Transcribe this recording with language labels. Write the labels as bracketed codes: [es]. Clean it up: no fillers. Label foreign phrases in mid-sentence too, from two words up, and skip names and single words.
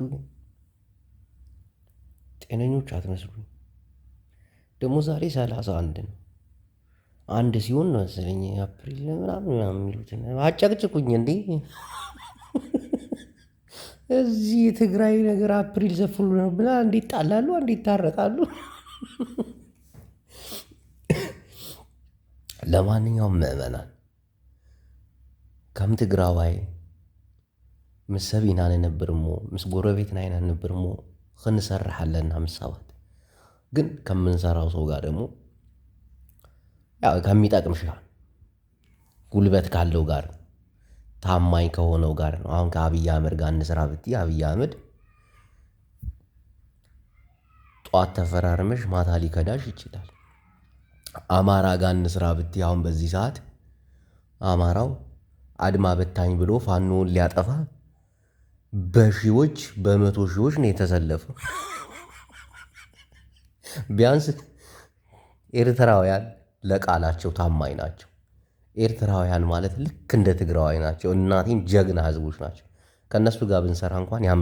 [am] ግን ጤነኞች አትመስሉኝ። ደግሞ ዛሬ 31 ነው። አንድ ሲሆን ነው መሰለኝ አፕሪል ምናምን የሚሉትን አጨቅጭቁኝ እንዴ! እዚህ የትግራይ ነገር [en] April the fool [am] ነው ብላ እንዴት ጣላሉ? እንዴት ታረቃሉ? ለማንኛውም ምእመናን [ti] ከም ትግራዋይ ምስ ሰብ ኢና ንነብር እሞ ምስ ጎረቤትና ኢና ንነብር እሞ ክንሰርሕ ኣለና ምስ ሰባት። [am] ግን ከምንሰራው ሰው ጋር ደግሞ ያው ከሚጠቅምሽ ጋር ጉልበት ካለው ጋር ታማኝ ከሆነው ጋር ነው። አሁን ከአብይ አህመድ ጋር እንስራ ብትይ አብይ አህመድ ጧት ተፈራርመሽ ማታ ሊከዳሽ ይችላል። አማራ ጋር እንስራ ብትይ አሁን በዚህ ሰዓት አማራው አድማ በታኝ ብሎ ፋኖን ሊያጠፋ በሺዎች በመቶ ሺዎች ነው የተሰለፈው። ቢያንስ ኤርትራውያን ለቃላቸው ታማኝ ናቸው። ኤርትራውያን ማለት ልክ እንደ ትግራዋይ ናቸው። እናቴን ጀግና ህዝቦች ናቸው። ከእነሱ ጋር ብንሰራ እንኳን